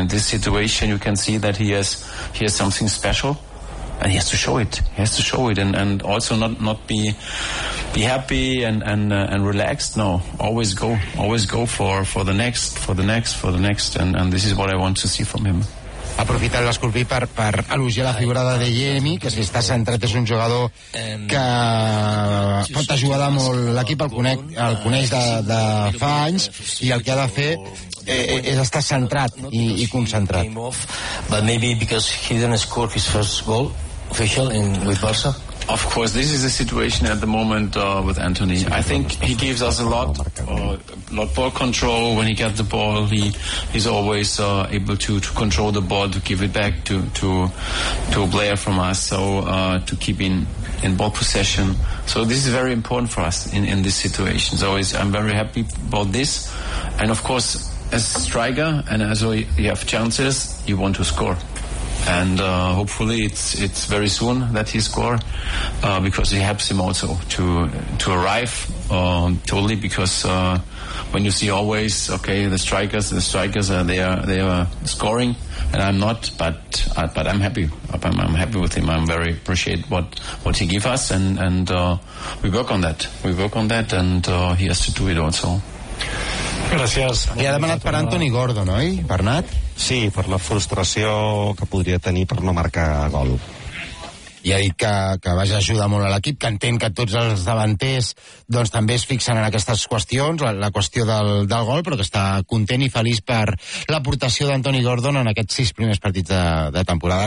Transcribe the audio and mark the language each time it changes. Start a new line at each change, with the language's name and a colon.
English: In this situation, you can see that he has something special. And he has to show it. He has to show it, and also not be happy and relaxed. No, always go for the next, and this is what I want to see from him.
Catalan: Aprofitar l'Escorpí per al·lusió a la figura de Adeyemi, que si està centrat és un jugador que pot ajudar molt l'equip, el coneix de fa anys, i el que ha de fer és estar centrat i concentrat.
English: But maybe because he didn't score his first goal official in with Barça. Of course, this is the situation at the moment with Anthony. I think he gives us a lot ball control. When he gets the ball, he's always able to control the ball, to give it back to a player from us, so to keep in ball possession. So this is very important for us in this situation. So I'm very happy about this. And of course, as a striker, and as you have chances, you want to score. And hopefully it's very soon that he score, because it helps him also to arrive totally, because when you see always, okay, the strikers they are scoring, and I'm not, but I'm happy. I'm happy with him. I'm very appreciate what he give us, and we work on that. We work on that, and he has to do it also.
Catalan: Gràcies. I ha demanat per Anthony Gordon, oi, Bernat? Sí, per la frustració que podria tenir per no marcar gol. I ha dit que vaja, ajuda molt a l'equip, que entén que tots els davanters doncs també es fixen en aquestes qüestions, la qüestió del gol, però que està content i feliç per l'aportació d'Anthony Gordon en aquests 6 primers partits de temporada.